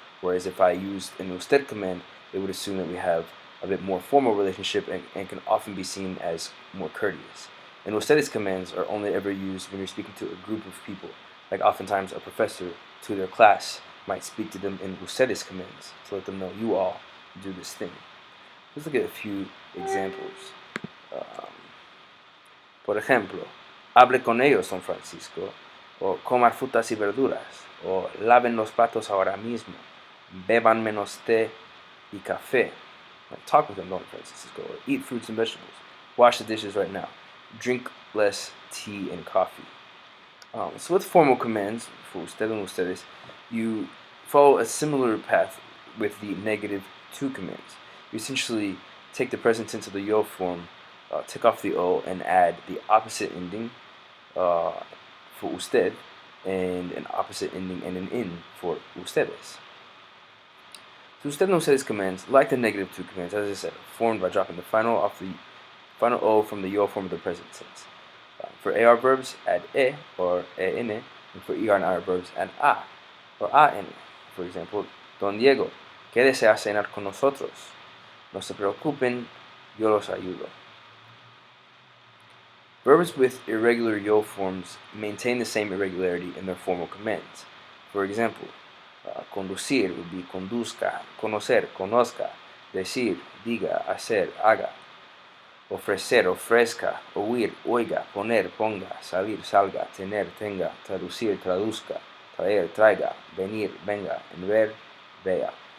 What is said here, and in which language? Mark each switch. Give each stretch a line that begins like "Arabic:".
English: Whereas if I used an usted command, it would assume that we have a bit more formal relationship and can often be seen as more courteous. And ustedes commands are only ever used when you're speaking to a group of people. Like oftentimes a professor to their class might speak to them in ustedes commands to let them know you all do this thing. Let's look at a few examples.
Spanish: Por ejemplo, hable con ellos, Don Francisco, o coman frutas y verduras, o laven los platos ahora mismo, beban menos té y café.
English: Like, talk with them, Don Francisco, or eat fruits and vegetables. Wash the dishes right now. Drink less tea and coffee. So with formal commands, for usted and ustedes, you follow a similar path with the negative tú commands. You essentially take the present tense of the yo form, take off the o, and add the opposite ending for usted, and an opposite ending and an in for ustedes. So usted and ustedes commands, like the negative tú commands, as I said, are formed by dropping the final o from the yo form of the present tense. For AR verbs, add e or en, and for ER and IR verbs, add a or an. For example,
Spanish: Don Diego, quédese a cenar con nosotros. No se preocupen, yo los ayudo.
English: Verbs with irregular yo forms maintain the same irregularity in their formal commands. For example, conducir would be conduzca, conocer, conozca, decir, diga, hacer, haga. Ofrecer, ofrezca, oír, oiga, poner, ponga, salir, salga, tener, tenga, traducir, traduzca, traer, traiga, venir, venga, and ver, vea.